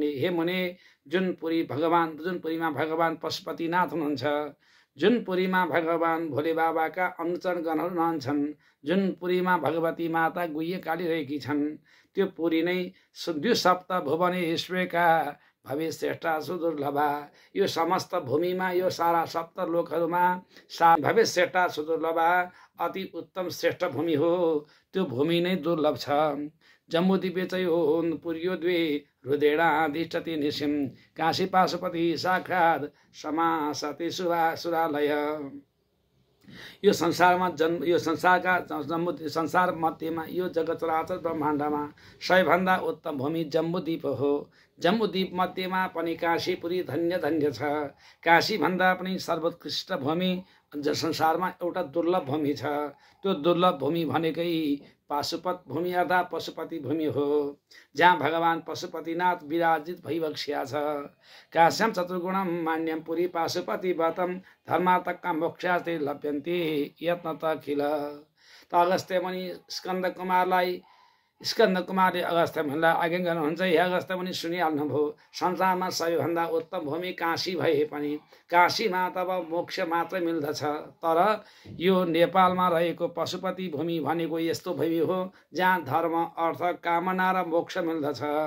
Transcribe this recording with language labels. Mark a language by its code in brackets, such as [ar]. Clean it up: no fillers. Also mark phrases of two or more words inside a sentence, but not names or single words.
[ne] हे मुने, जुन पुरीमा भगवान पशुपतिनाथ हुनुहुन्छ, जुन पुरीमा भगवान भोले बाबाका अनुचर गणहरू रहन्छन्, जुन पुरीमा भगवती माता गुह्य कालिरहेकी छन्, त्यो पुरी नै [sa] द्विसप्त भुवनेश्वरका भविश्रेष्ठा सुदुर्लभा। [ne] यो समस्त भूमिमा, यो सारा सप्त लोकहरूमा [sa] भविश्रेष्ठा सुदुर्लभा [ne] अति उत्तम श्रेष्ठ भूमि हो। त्यो भूमि नै दुर्लभ छ। [sa] जम्बूद्वीपे च यो पुर्यो द्वे हृदयेणाधिष्ठति निशिम काशी पाशुपति साक्षात् समासति सुरालय। [ne] यो संसारमा यो संसार मध्येमा, यो जगत चराचर ब्रह्माण्डमा सबैभन्दा उत्तम भूमि जम्बूद्वीप हो। जम्बूद्वीप मध्येमा पनि काशीपुरी धन्य धन्य छ। काशी भन्दा पनि सर्वोत्कृष्ट भूमि संसारमा एउटा दुर्लभ भूमि छ। त्यो दुर्लभ भूमि भनेकै पाशुपत भूमि अर्थात् पशुपति भूमि हो, जहाँ भगवान पशुपतिनाथ विराजित भइबक्सिया छ। [sa] काश्यम चतुर्गुणम मान्यम पुरी पाशुपति व्रतम धर्मार्थका मोक्षास्ते लभ्यन्ते यत्न त अखिल। [ne] त अगस्त्य मुनि स्कन्द कुमारले अगस्त्य मुनिलाई आज्ञा गर्नुहुन्छ, हे अगस्त्य मुनि, सुनिहाल्नुभयो, संसारमा सबैभन्दा उत्तम भूमि काशी भए पनि काशीमा तब मोक्ष मात्रै मिल्दछ। तर यो नेपालमा रहेको पशुपति भूमि भनेको यस्तो भूमि हो जहाँ धर्म अर्थ कामना र मोक्ष मिल्दछ।